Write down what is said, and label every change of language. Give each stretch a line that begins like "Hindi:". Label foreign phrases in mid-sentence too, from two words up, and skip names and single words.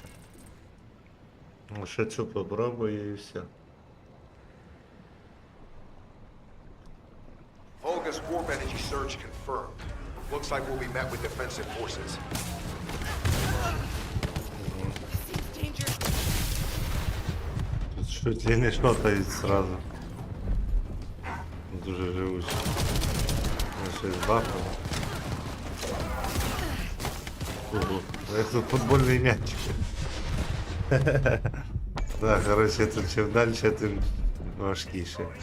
Ukrainian: Ну, ще цю попробую і все.
English: Vulgus warp energy surge confirmed. Looks like we'll be met with defensive forces.
Russian: Тут чуть ли не шотають сразу.
Ukrainian: Дуже живучі. Ну, щось бафало. Ого, як тут футбольний м'ячик. Так, коротше, тут чим далі, тим важкіше.